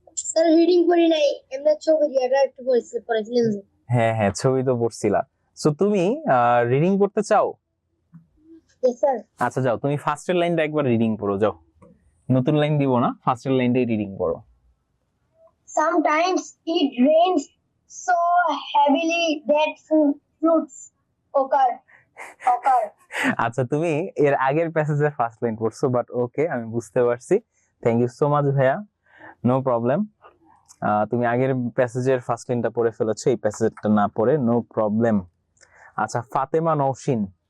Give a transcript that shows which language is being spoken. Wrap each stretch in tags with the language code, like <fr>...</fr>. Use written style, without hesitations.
<bn>Sir reading করি নাই, এমনি ছবি দিয়ে একটু পড়েছিলেন। হ্যাঁ হ্যাঁ, ছবি তো পড়ছিলা। সো তুমি রিডিং করতে চাও?</bn> <en>Yes sir.</en> <bn>আচ্ছা যাও, তুমি ফার্স্টের লাইনটা একবার রিডিং পড়ো, যাও। নতুন লাইন দিব না, ফার্স্টের লাইনটাই রিডিং পড়ো।</bn> <en>Sometimes it rains so heavily that fruits occur.</en> <bn>আচ্ছা, তুমি এর আগের প্যাসেজের ফার্স্ট লাইন পড়ছো, বাট ওকে, আমি বুঝতে পারছি।</bn> <en>thank you so much</en> <bn>ভাইয়া,</bn> <en>No problem.</en> <bn>তুমি আগের প্যাসেজের ফার্স্ট লাইনটা পড়ে ফেলেছো, এই প্যাসেজটা না পড়ে, নো প্রবলেম। আচ্ছা, ফাতেমা নওশিন।</bn>